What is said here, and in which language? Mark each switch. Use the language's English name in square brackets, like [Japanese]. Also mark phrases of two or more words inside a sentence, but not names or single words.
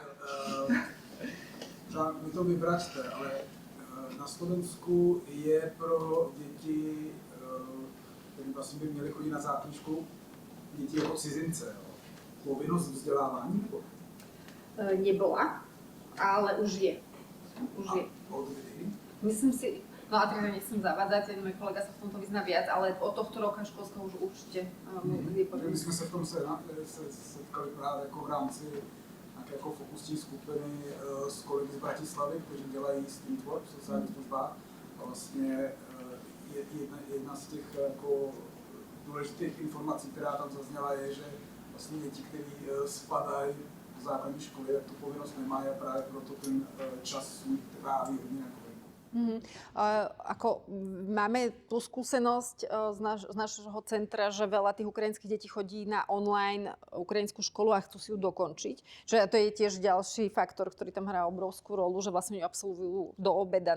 [Czech] Vy to vyvraťte, ale na Slovensku je pro děti, které vlastně by měly chodit na základní školu, děti jako cizince, povinnost vzdělávání? Nebo? [Slovak] Nebola, ale už je. [Czech] Od kdy? [Slovak] Myslím si, no a teda nechcem zavádzať, môj kolega sa v tomto vyzná viac, ale od tohto roka školského už určite kdy [Czech] My jsme se v tom setkali právě jako v rámci nějaké jako fokusní skupiny s kolegy z Bratislavy, kteří dělají streetwork v sociálních službách. A vlastně jedna z těch jako důležitých informací, která tam zazněla, je, že vlastně děti, které spadají základní školy, tak tu povinnost nemají a právě proto ten čas svůj tráví hodně na kolegu. [Slovak] Ako máme tú skúsenosť z nášho centra, že veľa tých ukrajinských detí chodí na online ukrajinskú školu a chcú si ju dokončiť. Že to je tiež ďalší faktor, ktorý tam hrá obrovskú rolu, že vlastne ju absolvujú do obeda.